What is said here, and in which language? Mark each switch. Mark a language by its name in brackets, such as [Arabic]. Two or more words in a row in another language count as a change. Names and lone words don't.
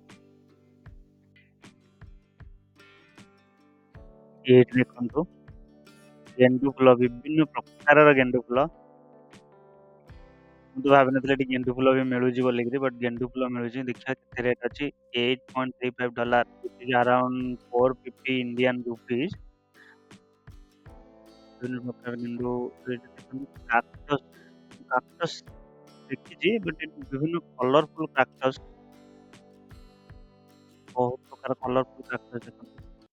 [Odia] ଏଇଠି ଦେଖନ୍ତୁ ଗେଣ୍ଡୁ ଫୁଲ ବିଭିନ୍ନ ପ୍ରକାରର ଗେଣ୍ଡୁ ଫୁଲ। ମୁଁ ତ ଭାବିନଥିଲି ଏଠି ଗେଣ୍ଡୁ ଫୁଲ ବି ମିଳୁଛି ବୋଲିକିରି ବଟ୍ ଗେଣ୍ଡୁ ଫୁଲ ମିଳୁଛି ଦେଖିବା କେତେ ରେଟ୍ ଅଛି $8.35 [English] which is around 450 Indian rupees. [Odia] ବିଭିନ୍ନ ପ୍ରକାର ଗେଣ୍ଡୁ ଏଇଠି ଦେଖନ୍ତୁ କାକ୍ଟସ ଦେଖିଛି ବଟ୍ ଏଠି ବିଭିନ୍ନ [English] colourful cactus [Odia] ବହୁତ ପ୍ରକାର [English] colourful cactus [Odia] ଦେଖନ୍ତୁ।